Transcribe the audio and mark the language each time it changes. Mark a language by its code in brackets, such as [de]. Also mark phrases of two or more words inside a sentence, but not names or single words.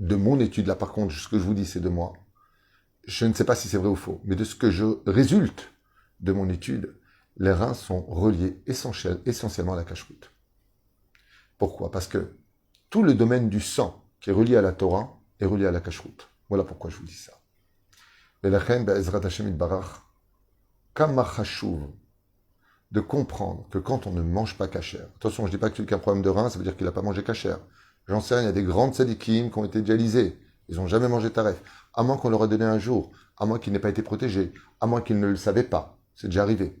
[fr] De mon étude, là par contre, ce que je vous dis, c'est de moi. Je ne sais pas si c'est vrai ou faux, mais de ce que je résulte de mon étude, les reins sont reliés essentiellement à la cacheroute. Pourquoi? Parce que tout le domaine du sang qui est relié à la Torah est relié à la cacheroute. Voilà pourquoi je vous dis ça. [he] ולכם בעזרת השם יתברך, כמה חשוב, [fr] de comprendre que quand on ne mange pas kasher, attention, je ne dis pas que celui qui a un problème de rein, ça veut dire qu'il n'a pas mangé kasher. J'en sais rien, il y a des grandes tzadikim qui ont été dialysés. Ils n'ont jamais mangé taref. À moins qu'on leur ait donné un jour, à moins qu'ils n'aient pas été protégés, à moins qu'ils ne le savaient pas. C'est déjà arrivé.